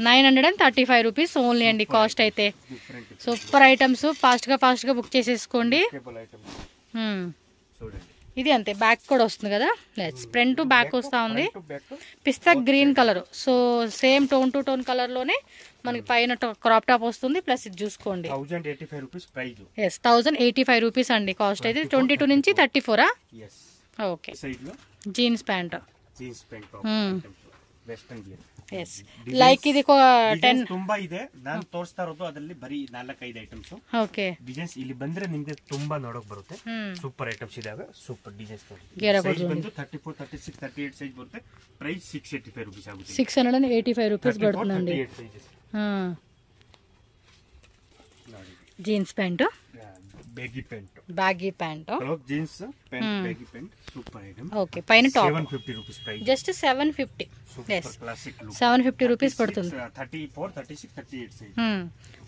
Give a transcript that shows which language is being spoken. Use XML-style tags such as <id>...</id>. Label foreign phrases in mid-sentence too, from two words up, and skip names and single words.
<te>935</te> <en>rupees only</en> <te>అండి కాస్ట్ అయితే</te> <en>super items fast</en> <te>గా బుక్ చేసేసుకోండి ఇది అంతే బ్యాక్ కూడా వస్తుంది కదా</te> <en>front to back</en> <te>వస్తా ఉంది</te> <en>pista green colour so same tone to tone colour</en> <te>లోనే మనకి పైన</te> <en>crop top</en> <te>వస్తుంది ప్లస్ ఇది చూసుకోండి 1085</te> <en>rupees price yes 1085 rupees</en> <te>అండి కాస్ట్ అయితే 22 నుంచి 34 ఎస్ ఓకే సైడ్ లో</te> <en>jeans pant western wear yes like</en> <kn>ಇದು 10 ತುಂಬಾ ಇದೆ ನಾನು ತೋರಿಸ್ತಾ ಇರೋದು ಅದರಲ್ಲಿ ಬರೀ 4-5 ಐಟಮ್ಸ್ ಓಕೆ ಡಿಸೈನ್ಸ್ ಇಲ್ಲಿ ಬಂದ್ರೆ ನಿಮಗೆ ತುಂಬಾ ನೋಡೋಕೆ ಬರುತ್ತೆ</kn> <en>super items</en> <kn>ಇದಾವೆ</kn> <en>super designs</en> <kn>ಸೈಜ್ ಬಂದು 34 36 38 ಸೈಜ್ ಬರುತ್ತೆ ಪ್ರೈಸ್ 685 ರೂಪೀಸ್ ಆಗುತ್ತೆ</kn> <en>685 rupees ಬರುತ್ತಂడి jeans pant baggy pant jeans pant baggy pant super item</en> <te>ఓకే పైన టాప్</te> <en>750 rupees price just 750 super classic look</en> <te>750 రూపీస్ పడుతుంది 34 36 38</te>